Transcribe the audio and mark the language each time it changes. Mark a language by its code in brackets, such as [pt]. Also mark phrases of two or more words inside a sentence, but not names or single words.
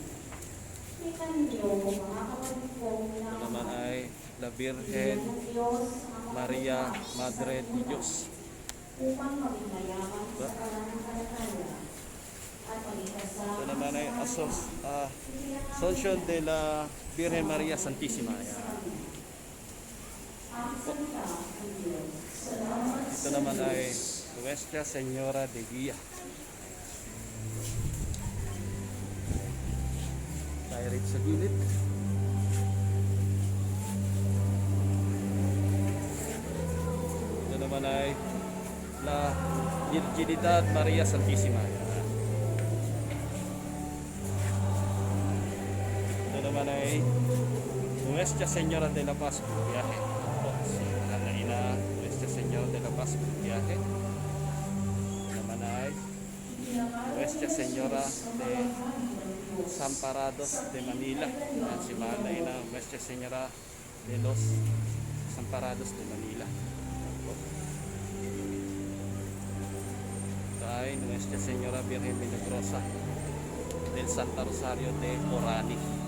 [tl] Kita ninyo, mga kapatid ko, Ito naman ay La Virgen Maria, Madre de Dios. upang maging mayaman sa pananampalataya at pagkikasama. Ito naman ay Assumption de la Virgen Maria Santissima. Ayan. Ang salita ng Diyos. Salamat Ito naman ay Nuestra Señora de Guía. Tayo rin sa gilid. Ito naman ay La Virginidad Maria Santissima. Ayan. Ito naman ay Nuestra Señora de la Paz Viaje. Ito si Ana Ina Nuestra Señora de la Paz Viaje. Ito naman ay Nuestra Señora de Samparados de Manila. Ayan, si Mahal na Ina Nuestra Señora de los Samparados de Manila. Ito ay Nuestra Señora Virgen Milagrosa del Santa Rosario de Orani.